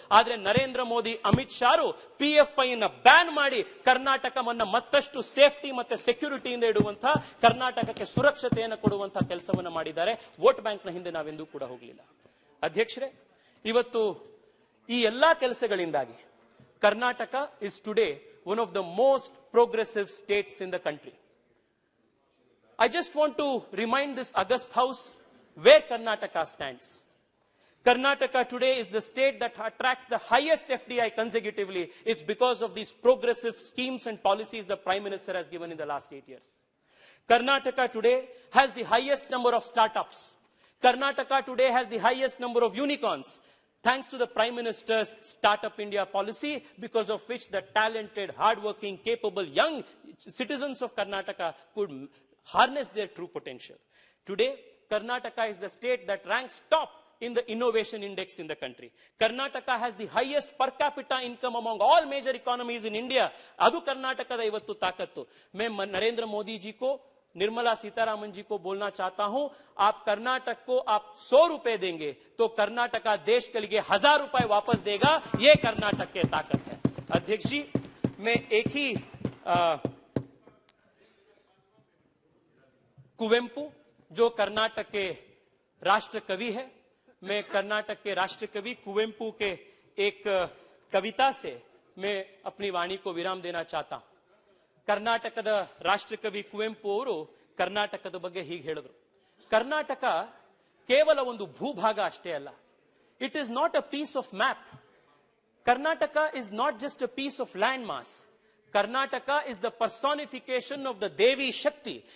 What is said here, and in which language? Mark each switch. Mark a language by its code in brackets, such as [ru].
[kn] ಆದ್ರೆ ನರೇಂದ್ರ ಮೋದಿ, ಅಮಿತ್ ಶಾರು PFI ನ ban ಮಾಡಿ ಕರ್ನಾಟಕವನ್ನ ಮತ್ತಷ್ಟು ಸೇಫ್ಟಿ ಮತ್ತೆ ಸೆಕ್ಯೂರಿಟಿಯಿಂದ ಇಡುವಂತಹ, ಕರ್ನಾಟಕಕ್ಕೆ ಸುರಕ್ಷತೆಯನ್ನು ಕೊಡುವಂತಹ ಕೆಲಸವನ್ನ ಮಾಡಿದ್ದಾರೆ. ವೋಟ್ ಬ್ಯಾಂಕ್ ನ ಹಿಂದೆ ನಾವೆಂದೂ ಕೂಡ ಹೋಗಲಿಲ್ಲ. ಅಧ್ಯಕ್ಷರೇ, ಇವತ್ತು ಈ ಎಲ್ಲಾ ಕೆಲಸಗಳಿಂದಾಗಿ Karnataka [en] is today one of the most progressive states in the country. I just want to remind this august house where Karnataka stands. Karnataka today is the state that attracts the highest FDI consecutively. It's because of these progressive schemes and policies the Prime Minister has given in the last 8 years. Karnataka today has the highest number of startups. Karnataka today has the highest number of unicorns, thanks to the Prime Minister's Startup India policy, because of which the talented, hardworking, capable young citizens of Karnataka could harness their true potential. Today, Karnataka is the state that ranks top in the innovation index in the country. Karnataka has the highest per capita income among all major economies in India. [kn] Adu Karnataka da ivattu ताकत. [hi] मैं नरेंद्र मोदी जी को, निर्मला सीतारामन जी को बोलना चाहता हूं, आप कर्नाटक को आप 100 रुपए देंगे तो कर्नाटका देश के लिए 1000 रुपए वापस देगा. ये कर्नाटक की ताकत है. अध्यक्ष जी, मैं एक ही कुवेंपु जो कर्नाटक के राष्ट्र कवि है, मैं कर्नाटक के राष्ट्र कवि कुवेंपु के एक कविता से मैं अपनी वाणी को विराम देना चाहता हूं. [kn] कर्नाटकದ ರಾಷ್ಟ್ರ ಕವಿ ಕುವೆಂಪು ಅವರು ಕರ್ನಾಟಕದ ಬಗ್ಗೆ ಹೀಗೆ ಹೇಳಿದ್ರು. ಕರ್ನಾಟಕ ಕೇವಲ ಒಂದು ಭೂಭಾಗ ಅಷ್ಟೇ ಅಲ್ಲ. [en] It is not a piece of map. Karnataka is not just a piece of land mass. Karnataka is the personification of the Devi Shakti.